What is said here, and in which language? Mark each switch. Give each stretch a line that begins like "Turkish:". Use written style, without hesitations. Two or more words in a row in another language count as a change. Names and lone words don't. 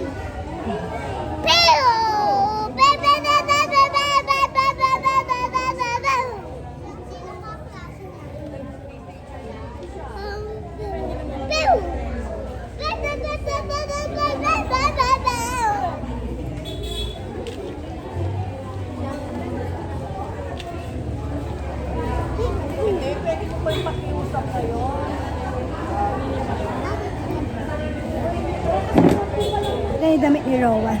Filipino: Pew! Be, be, be, be, be, be, be, be, be, be, be, be, be, be. Pew! Be, be, be, be, be, be, be, be, be, be, be. Hindi, pwede ko pa yung pakiusap kayo. Ito yung damit ni Rowan.